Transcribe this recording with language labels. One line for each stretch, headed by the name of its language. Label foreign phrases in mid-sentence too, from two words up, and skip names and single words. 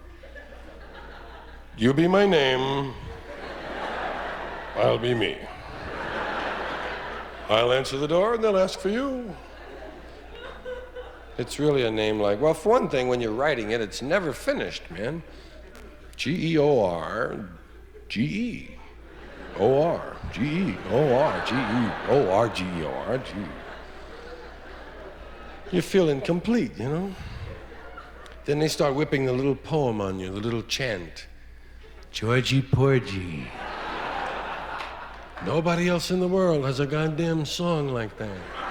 English: You be my name, I'll be me. I'll answer the door and they'll ask for you. It's really a name like, well, for one thing, when you're writing it, it's never finished, man. George, O-R, G-E-O-R, G-E-O-R, G-E-O-R, G. You feel incomplete, you know? Then they start whipping the little poem on you, the little chant. Georgie Porgy. Nobody else in the world has a goddamn song like that.